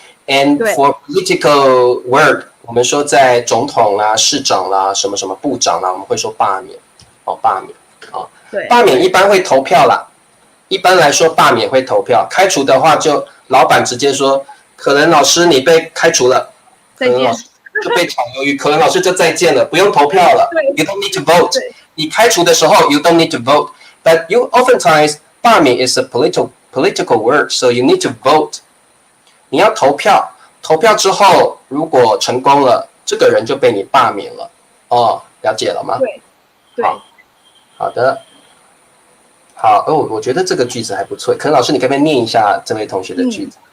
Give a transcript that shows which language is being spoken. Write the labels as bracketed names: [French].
[English] And for political word， [Chinese] 我们说在总统啦、市长啦、什么什么部长啦，我们会说罢免。罢免。对，罢免一般会投票啦。一般来说，罢免会投票。开除的话，就老板直接说，可能老师你被开除了，再见，就被炒鱿鱼，可能老师就再见了，不用投票了。 [English] You don't need to vote。 [Chinese] 你开除的时候 [English] ，you don't need to vote，but you oftentimes 罢免 is a political word， so you need to vote。 [Chinese] 你要投票，投票之后如果成功了，这个人就被你罢免了。了解了吗？对，好的。好，我觉得这个句子还不错。可能老师，你可不可以念一下这位同学的句子？